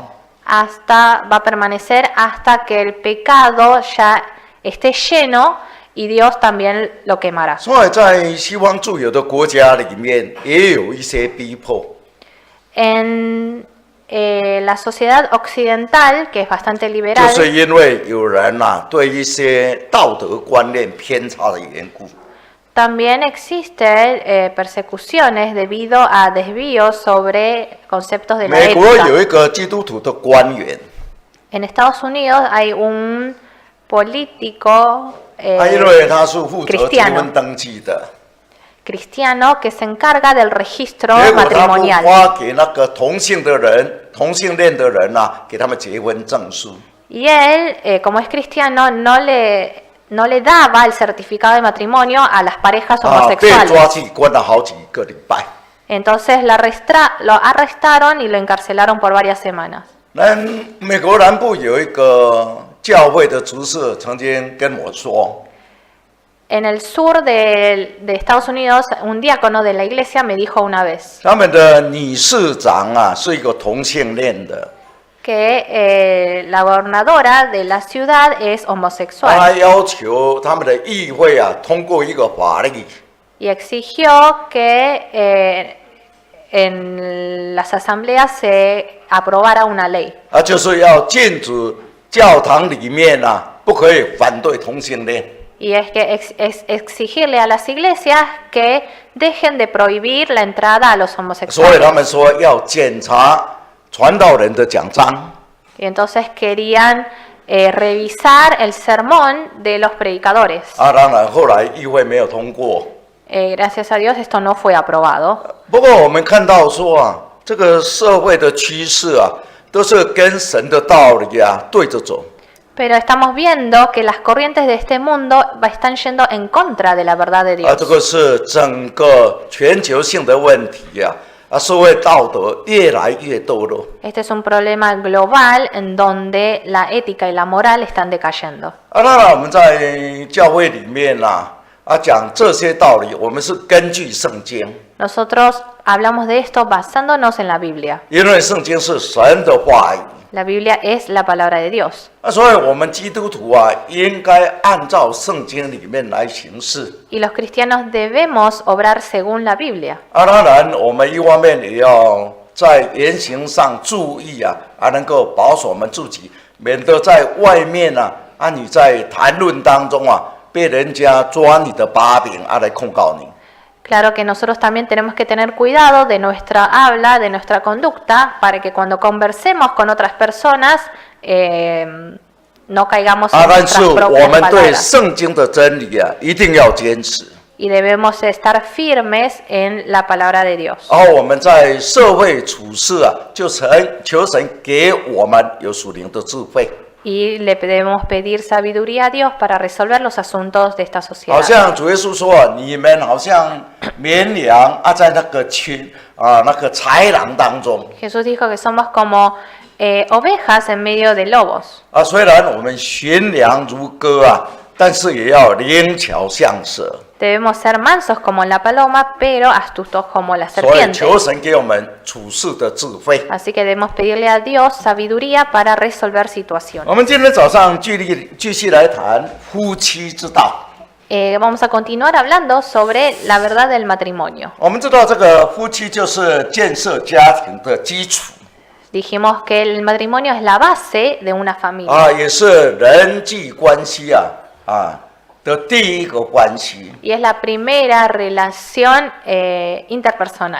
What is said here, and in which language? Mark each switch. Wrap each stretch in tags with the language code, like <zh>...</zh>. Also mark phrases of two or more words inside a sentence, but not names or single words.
<es>Va a permanecer hasta que el pecado ya esté lleno y Dios también lo quemará.</es> <zh>所以在西方自由的国家里面，也有一些逼迫。</zh> <es>En la sociedad occidental, que es bastante</es> <zh>就</zh> <es>liberal,</es> <zh>是因为有人对一些道德观念偏差的缘故。</zh> <es>también existen persecuciones debido a desvíos sobre conceptos de la</es> <zh>美国有</zh> <es>ética.</es> <zh>一个基督徒的官员，</zh> <es>En Estados Unidos hay un político</es> <zh>因为他是负责结</zh> <es>cristiano</es> <zh>婚登记的，</zh> <es>cristiano que se encarga del registro</es> <zh>结果他不</zh> <es>matrimonial.</es> <zh>发给那个同性恋的人给他们结婚证书。</zh> <es>Y él, como es cristiano, no le daba el certificado de matrimonio a las parejas</es> <zh>被</zh> <es>homosexuales.</es> <zh>抓去关了好几个礼拜。</zh> <es>Entonces lo arrestaron y lo encarcelaron por varias semanas.</es> <zh>美国南部有一个教会的执事曾经跟我说，</zh> <es>En el sur de Estados Unidos, un diácono de la iglesia me dijo una vez</es> <zh>他们的理事长啊是一个同性恋的，</zh> <es>que la gobernadora de la ciudad es</es> <zh>他</zh> <es>homosexual</es> <zh>要求他们的议会啊通过一个法律，</zh> <es>y exigió que en las asambleas se aprobara una ley.</es> <zh>就是要禁止教堂里面啊不可以反对同性恋。</zh> <es>Y es que exigirle a las iglesias que dejen de prohibir la entrada a los</es> <zh>所以</zh> <es>homosexuales.</es> <zh>他们说要检查传道人的奖章，</zh> <es>Y entonces querían revisar el sermón de los predicadores.</es> <zh>当然后来议会没有通过。</zh> <es>Gracias a Dios esto no fue aprobado.</es> <zh>不过我们看到说啊，这个社会的趋势啊，都是跟神的道理啊对着走。</zh> <es>Pero estamos viendo que las corrientes de este mundo están yendo en contra de la verdad de</es> <zh>这</zh> <es>Dios.</es> <zh>个是整个全球性的问题呀、社会道德越来越堕落。</zh> <es>Este es un problema global en donde la ética y la moral están decayendo.</es> <zh>当然我们在教会里面讲这些道理，我们是根据圣经，</zh> <es>Nosotros hablamos de esto basándonos en la Biblia.</es> <zh>因为圣经是神的话语。</zh> <es>La Biblia es la palabra de Dios.</es> <zh>所以我们基督徒应该按照圣经里面来行事。</zh> <es>Y los cristianos debemos obrar según la Biblia.</es> <zh>当然，我们一方面也要在言行上注意能够保守我们自己，免得在外面你在谈论当中被人家抓你的把柄来控告你。</zh> <es>Claro que nosotros también tenemos que tener cuidado de nuestra habla, de nuestra conducta, para que cuando conversemos con otras personas no caigamos en</es> <zh>但是</zh> <es>nuestras</es> <zh>我</zh> <es>propias</es> <zh>们对</zh> <es>palabras.</es> <zh>圣经的真理一定要坚持。</zh> <es>Y debemos estar firmes en la palabra de Dios.</es> <zh>然后我们在社会处事就求神给我们有属灵的智慧。</zh> <es>Y le debemos pedir sabiduría a Dios para resolver los asuntos de esta</es> <zh>好</zh> <es>sociedad.</es> <zh>像主耶稣说，你们好像绵羊在那个那个豺狼当中</zh> <es>Jesús dijo que somos como ovejas en medio de lobos.</es> <zh>虽然我们驯良如歌但是也要灵巧像蛇。</zh> <es>Debemos ser mansos como la paloma, pero astutos como la</es> <zh>所以</zh> <es>serpiente.</es> <zh>求神给我们处事的智慧。</zh> <es>Así que debemos pedirle a Dios sabiduría para resolver situaciones.</es> <zh>我们今天早上继续来谈夫妻之道。</zh> <es>Vamos a continuar hablando sobre la verdad del matrimonio.</es> <zh>我们知道这个夫妻就是建设家庭的基础</zh> <es>Dijimos que el matrimonio es la base de una familia</es> <zh>也是人际关系的第一个关系。</zh> <es>y es la primera relación interpersonal.</es>